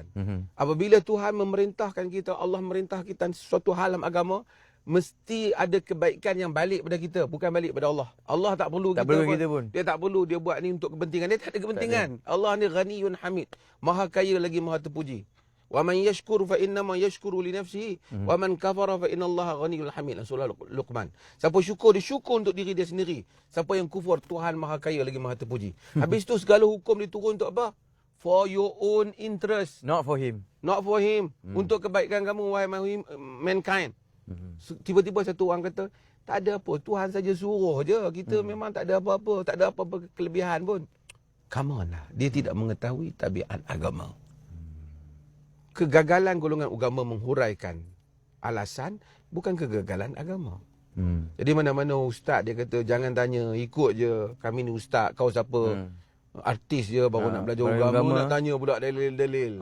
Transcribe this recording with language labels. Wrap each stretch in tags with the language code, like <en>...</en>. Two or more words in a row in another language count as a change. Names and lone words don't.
<ms>Apabila Tuhan memerintahkan kita, Allah memerintah kita sesuatu hal dalam agama, mesti ada kebaikan yang balik pada kita, bukan balik pada Allah. Allah tak perlu kita pun. Dia tak perlu dia buat ni untuk kepentingan. Dia tak ada kepentingan. Allah ni</ms> <ar>غني حميد.</ar> <ms>Maha kaya lagi maha terpuji.</ms> <ar>ومن يشكر فإنما يشكر لنفسه ومن كفر فإن الله غني حميد.</ar> <ms>Surah Luqman. Siapa syukur, dia syukur untuk diri dia sendiri. Siapa yang kufur, Tuhan maha kaya lagi maha terpuji. Habis tu segala hukum diturun untuk apa?</ms> <en>For your own interest. Not for him. Not for him.</en> <ms>Untuk kebaikan kamu, wahai mankind. Tiba-tiba satu orang kata, tak ada apa, Tuhan saja suruh je. Kita memang tak ada apa-apa, tak ada apa-apa kelebihan pun.</ms> <en>Come on lah.</en> <ms>Dia tidak mengetahui tabiat agama. Kegagalan golongan agama menghuraikan alasan, bukan kegagalan agama. Jadi mana-mana ustaz dia kata, jangan tanya, ikut je. Kami ni ustaz, kau siapa? Artis je baru nak belajar agama, nak tanya pula dalil-dalil.</ms>